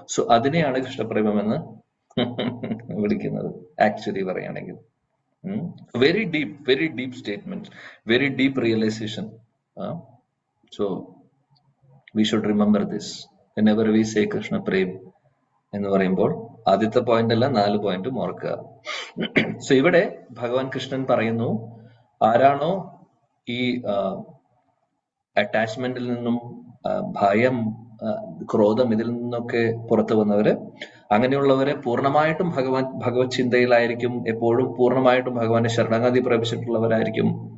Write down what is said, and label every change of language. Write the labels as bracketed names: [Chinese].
[Malayalam] So അതിനെയാണ് കൃഷ്ണപ്രേമം എന്ന് വിളിക്കുന്നത് ആക്ച്വലി പറയുകയാണെങ്കിൽ. [English] Very deep statement, very deep realization. So we should remember this whenever we say Krishna Prem [Malayalam] എന്ന് പറയുമ്പോൾ. ആദ്യത്തെ പോയിന്റ് അല്ല, 4 പോയിന്റും ഓർക്കുക. സോ ഇവിടെ ഭഗവാൻ കൃഷ്ണൻ പറയുന്നു, ആരാണോ ഈ അറ്റാച്ച്മെന്റിൽ നിന്നും ഭയം, ക്രോധം, ഇതിൽ നിന്നൊക്കെ പുറത്തു വന്നവര്, അങ്ങനെയുള്ളവരെ പൂർണ്ണമായിട്ടും ഭഗവത് ചിന്തയിലായിരിക്കും, എപ്പോഴും പൂർണ്ണമായിട്ടും ഭഗവാന്റെ ശരണാഗതി പ്രാപിച്ചിട്ടുള്ളവരായിരിക്കും.